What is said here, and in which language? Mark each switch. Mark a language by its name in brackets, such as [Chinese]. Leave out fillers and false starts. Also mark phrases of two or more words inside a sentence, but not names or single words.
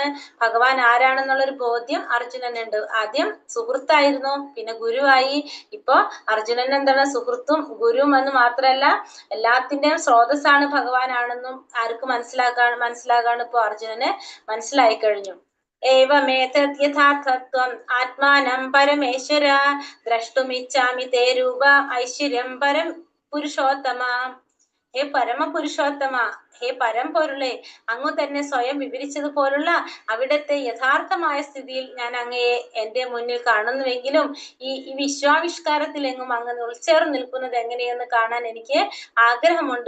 [Malayalam] ഭഗവാൻ ആരാണെന്നുള്ളൊരു ബോധ്യം അർജുനനുണ്ട്. ആദ്യം സുഹൃത്തായിരുന്നു, പിന്നെ ഗുരുവായി. ഇപ്പൊ അർജുനൻ എന്താണ്? സുഹൃത്തും ഗുരുവും എന്ന് മാത്രമല്ല എല്ലാത്തിന്റെയും സ്രോതസ്സാണ് ഭഗവാനാണെന്നും ആർക്ക് മനസ്സിലാകാണ് ഇപ്പൊ അർജുനന് മനസ്സിലായി കഴിഞ്ഞു. [Sanskrit] एवमेतद् यथार्थत्वम् आत्मानं परमेश्वर द्रष्टुमिच्छामि ते रूप ऐश्वर्യം പരം പുരുഷോത്തമ. [Malayalam] ഹേ പരമപുരുഷോത്തമ, ഹേ പരമ്പൊരുളെ, അങ്ങു തന്നെ സ്വയം വിവരിച്ചതുപോലുള്ള അവിടത്തെ യഥാർത്ഥമായ സ്ഥിതിയിൽ ഞാൻ അങ്ങയെ എന്റെ മുന്നിൽ കാണുന്നുവെങ്കിലും ഈ വിശ്വാവിഷ്കാരത്തിലെങ്ങും അങ്ങ് ഉൾച്ചേർന്ന് നിൽക്കുന്നത് എങ്ങനെയെന്ന് കാണാൻ എനിക്ക് ആഗ്രഹമുണ്ട്.